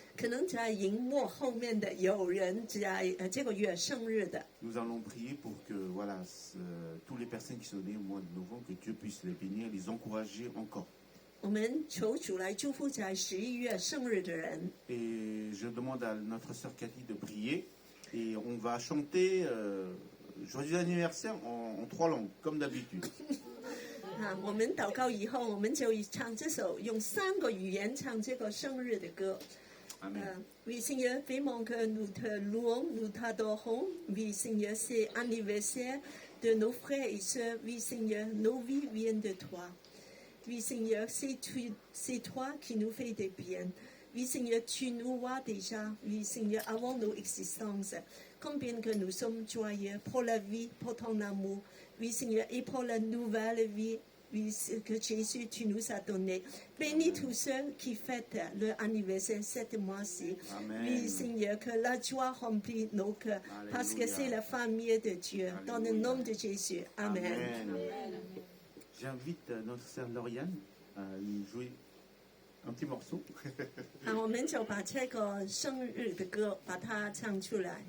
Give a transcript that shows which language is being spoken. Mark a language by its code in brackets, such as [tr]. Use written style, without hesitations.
[zh] 可能在荧幕后面的有人在这个月生日的。 [fr] Nous allons prier pour que, voilà, toutes les personnes qui sont nées au mois de novembre, que Dieu puisse les bénir, les encourager encore. [zh] 我们求主来祝福在11月生日的人。 [fr] Et je demande à notre sœur Cathy de prier et on va chanter Joyeux anniversaire en 3 langues, comme d'habitude. [zh] 我们祷告以后，我们就唱这首用3个语言唱这个生日的歌。 [fr] Amen. Oui, Seigneur, vraiment que nous te louons, nous t'adorons. Oui, Seigneur, c'est anniversaire de nos frères et sœurs. Oui, Seigneur, nos vies viennent de toi. Oui, Seigneur, c'est toi qui nous fais des biens. Oui, Seigneur, tu nous vois déjà. Oui, Seigneur, avant nos existences. Combien que nous sommes joyeux pour la vie, pour ton amour. Oui, Seigneur, et pour la nouvelle vie. Oui, que Jésus, tu nous as donné. Bénis tous ceux qui fêtent leur anniversaire cette mois-ci. Amen. Oui, Seigneur, que la joie remplit nos cœurs. Parce que c'est la famille de Dieu. Dans le nom de Jésus. Amen. Amen. J'invite notre sœur Lauriane à nous jouer un petit morceau. [zh] 我们就把这个生日的歌把它唱出来。